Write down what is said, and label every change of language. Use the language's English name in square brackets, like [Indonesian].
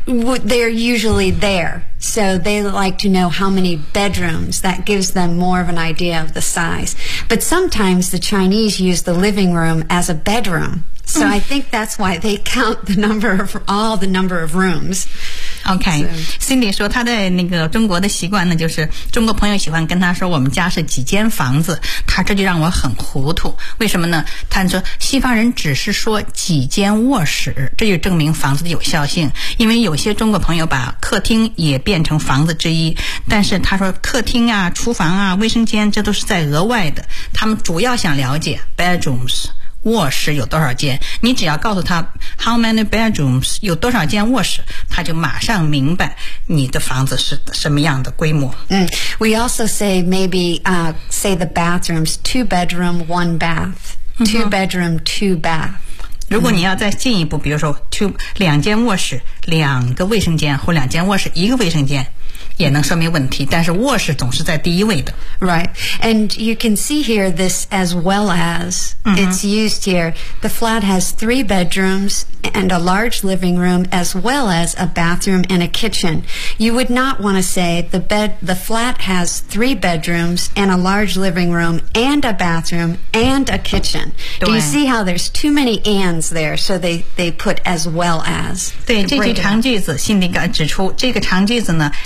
[English] They're usually there. So they like to know how many bedrooms. That gives them more of an idea of the size. But sometimes the Chinese use the living room as a bedroom. So I think that's why they count the number of rooms. [Chinese] OK, Cindy 说他在那个中国的习惯呢，就是中国朋友喜欢跟他说我们家是几间房子，他这就让我很糊涂。为什么呢？他说西方人只是说几间卧室，这就证明房子的有效性。因为有些中国朋友把客厅也变成房子之一，但是他说客厅啊、厨房啊、卫生间这都是在额外的，他们主要想了解 bedrooms。卧室有多少间，你只要告诉他 [English] how many bedrooms [Chinese] 有多少间卧室，他就马上明白你的房子是什么样的规模。 [English] We also say maybe, say the bathrooms, 2-bedroom, 1-bath, 2-bedroom, 2-bath. [Chinese] 如果你要再进一步，比如说 2间卧室、2个卫生间或2间卧室、1个卫生间也能说明问题，但是卧室总是在第一位的。 [English] Right. And you can see here this as well as, it's used here. The flat has 3 bedrooms and a large living room as well as a bathroom and a kitchen. You would not want to say the flat has 3 bedrooms and a large living room and a bathroom and a kitchen. Do you see how there's too many ands there? So they put as well as. [Chinese] 对，这句长句子，心里感指出，这个长句子呢